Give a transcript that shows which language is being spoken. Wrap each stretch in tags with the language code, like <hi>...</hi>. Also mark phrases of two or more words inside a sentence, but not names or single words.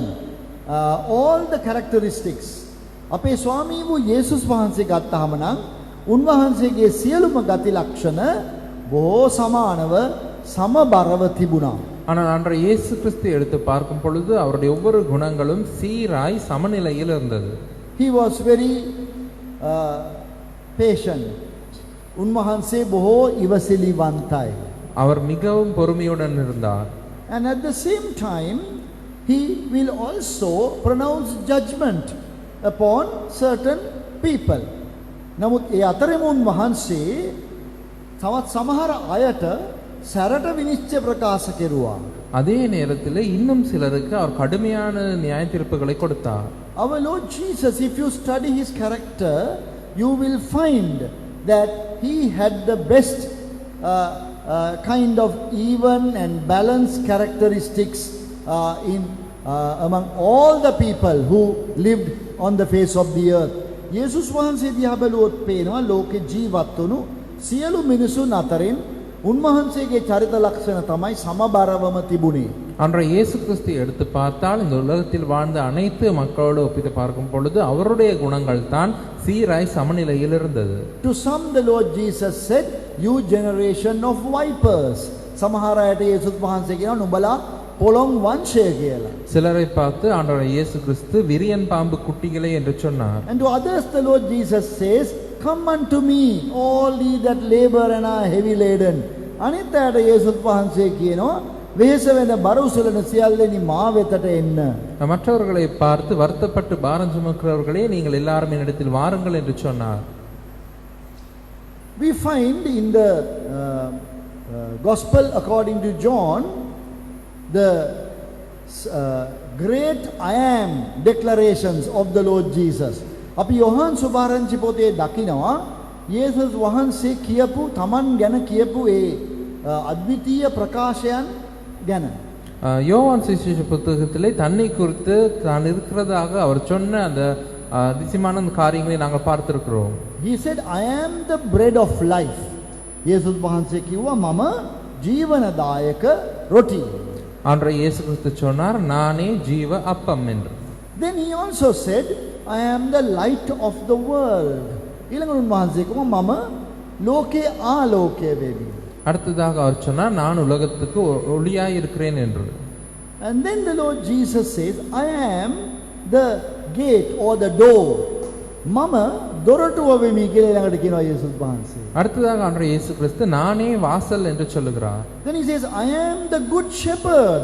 <en>All the characteristics.</en> <si>අපේ ස්වාමී වූ යේසුස් වහන්සේ ගත්තාම නම් උන්වහන්සේගේ සියලුම ගති ලක්ෂණ බොහෝ සමානව සමබරව තිබුණා.</si> <ta>ஆனால் அன்றைய இயேசு கிறிஸ்து எடுத்து பார்க்கும் பொழுது அவருடைய ஒவ்வொரு குணங்களும் சீராய் சமநிலையில் இருந்தது.</ta> <en>He was very patient.</en> <si>උන්වහන්සේ බොහෝ ඉවසිලිවන්තයි.</si> <ta>அவர் மிகவும் பொறுமையுடன் இருந்தார்.</ta> <en>And at the same time he will also pronounce judgment upon certain people.</en> <si>නමුත් ඒ අතරෙම උන්වහන්සේ තවත් සමහර අයට සැරට විනිශ්චය ප්‍රකාශ කෙරුවා.</si> <ta>அதே நேரத்தில் இன்னும் சிலருக்கு அவர் கடுமையான நியாய தீர்ப்புகளை கொடுத்தார்.</ta> <en>Our Lord Jesus, if you study his character, you will find that he had the best kind of even and balanced characteristics among all the people who lived on the face of the earth.</en> <si>යේසුස් වහන්සේ දිහා බැලුවොත් පේනවා ලෝකේ ජීවත් වුණු සියලු මිනිසුන් අතරින් උන්වහන්සේගේ චරිත ලක්ෂණ තමයි සමබරවම තිබුණේ.</si> <ta>அன்றைய இயேசு கிறிஸ்து எடுத்து பார்த்தால் இந்த உலகத்தில் வாழ்ந்த அனைத்து மக்களோடு ஒப்பிட்டு பார்க்கும் பொழுது அவருடைய குணங்கள் தான் சீராய் சமநிலையில் இருந்தது.</ta> <en>To some the Lord Jesus said, you generation of vipers.</en> <si>සමහර අයට යේසුස් වහන්සේ කියනවා නුඹලා පොළොන් වංශය කියලා.</si> <ta>சிலரை பார்த்து ஆண்டவர் இயேசு கிறிஸ்து விரியன் பாம்பு குட்டிகளே என்று சொன்னார்.</ta> <en>And to others the Lord Jesus says, come unto me all ye that labor and are heavy laden.</en> <si>අනිත් අයට යේසුස් වහන්සේ කියනවා වෙහෙස වෙන බර උසලන සියල්ලෙනි මා වෙතට එන්න.</si> <ta>மற்றவர்களை பார்த்து வருத்தப்பட்டு பாரம் சுமக்கிறவர்களே நீங்கள் எல்லாரும் என்னிடத்தில் வாருங்கள் என்று சொன்னார்.</ta> <en>We find in the gospel according to John the great I am declarations of the Lord Jesus.</en> <si>අපි යෝහන් සුභාරංචි පොතේ දකිනවා යේසුස් වහන්සේ කියපු තමන් ගැන කියපු ඒ අද්විතීය ප්‍රකාශයන් ගැන.</si> <ta>யோவான் சுவிசேஷ புத்தகத்திலே தன்னை குறித்து தான் இருக்கிறதாக அவர் சொன்ன அந்த அதிசயமான காரியங்களை நாங்கள் பார்த்திருக்கிறோம்.</ta> <en>He said, I am the bread of life.</en> <si>යේසුස් වහන්සේ කිව්වා මම ජීවනදායක රොටි.</si> <ta>ஆண்டவர் இயேசு கிறிஸ்து சொன்னார் நானே ஜீவ அப்பம் என்று.</ta> <en>Then he also said, I am the light of the world.</en> <si>ඊළඟට උන්වහන්සේ කිව්වා මම ලෝකේ ආලෝකය වෙමි.</si> <ta>அடுத்ததாக அவர் சொன்னார் நான் உலகத்துக்கு ஒளியாய் இருக்கிறேன் என்று.</ta> <en>And then the Lord Jesus says, I am the gate or the door.</en> <si>මම දොරටුව වෙමි කියලා ළඟට කියනවා යේසුස් වහන්සේ.</si> <ta>அடுத்ததாக ஆண்டவர் இயேசு கிறிஸ்து நானே வாசல் என்று சொல்லுகிறார்.</ta> <en>Then he says, I am the good shepherd.</en>